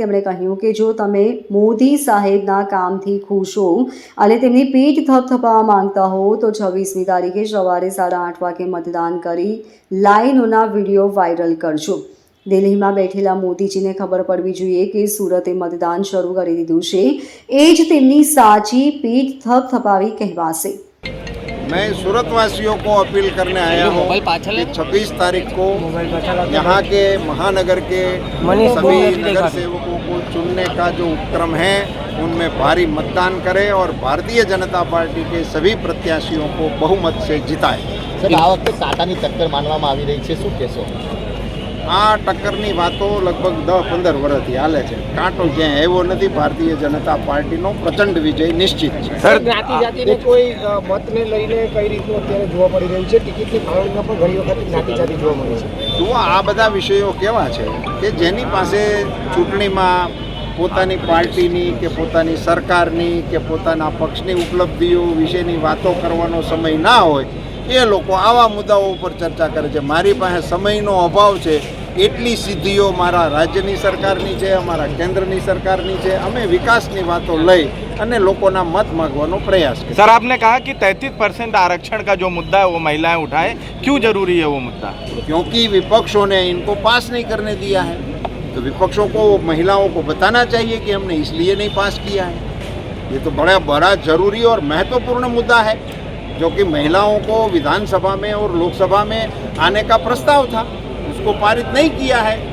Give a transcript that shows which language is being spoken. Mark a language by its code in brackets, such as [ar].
[gu] તેમણે કહ્યું કે જો તમે મોદી સાહેબના કામથી ખુશ હો અને તેમની પીઠ થપથપાવવા માંગતા હો તો 26મી તારીખે સવારે 8:30 વાગે મતદાન કરી લાઈનોના વિડીયો વાયરલ કરજો। દિલ્હીમાં બેઠેલા મોદીજીને ખબર પડવી જોઈએ કે સુરતે મતદાન શરૂ કરી દીધું છે, એ જ તેમની સાચી પીઠ થપથપાવી કહેવાશે। [hi] मैं सूरत वासियों को अपील करने आया हूँ कि 26 तारीख को यहाँ के महानगर के सभी नगर सेवकों को चुनने का जो उपक्रम है उनमें भारी मतदान करें और भारतीय जनता पार्टी के सभी प्रत्याशियों को बहुमत से जिताएं। [gu] सर, आ वखते कांटानी टक्कर मानवामां आवी रही छे, शुं कहेशो? આ ટક્કરની વાતો લગભગ 10-15 વર્ષથી હાલે છે। કાંટો ક્યાંય આવ્યો નથી। ભારતીય જનતા પાર્ટીનો પ્રચંડ વિજય નિશ્ચિત છે। સર, જ્ઞાતિ જાતિને કોઈ મતને લઈને કઈ રીતનું અત્યારે જોવા મળી રહ્યું છે? ટિકિટની ફાળવણીમાં પણ ઘણી વખત જ્ઞાતિ જાતિ જોવા મળી છે। જુઓ, આ બધા વિષયો કેવા છે કે જેની પાસે ચૂંટણીમાં પોતાની પાર્ટીની કે પોતાની સરકારની કે પોતાના પક્ષની ઉપલબ્ધિઓ વિશેની વાતો કરવાનો સમય ના હોય એ લોકો આવા મુદ્દાઓ ઉપર ચર્ચા કરે છે। મારી પાસે સમયનો અભાવ છે, એટલી સિદ્ધિઓ મારા રાજ્યની સરકારની છે, અમારા કેન્દ્રની સરકારની છે। અમે વિકાસની વાતો લઈ અને લોકોના મત માગવાનો પ્રયાસ કરીએ। [hi] सर, आपने कहा कि 33% आरक्षण का जो मुद्दा है वो महिलाएं उठाए, क्यों जरूरी है वो मुद्दा? क्योंकि विपक्षों ने इनको पास नहीं करने दिया है, तो विपक्षों को महिलाओं को बताना चाहिए कि हमने इसलिए नहीं पास किया है। ये तो बड़ा जरूरी और महत्वपूर्ण मुद्दा है जो कि महिलाओं को विधानसभा में और लोकसभा में आने का प्रस्ताव था, उसको पारित नहीं किया है।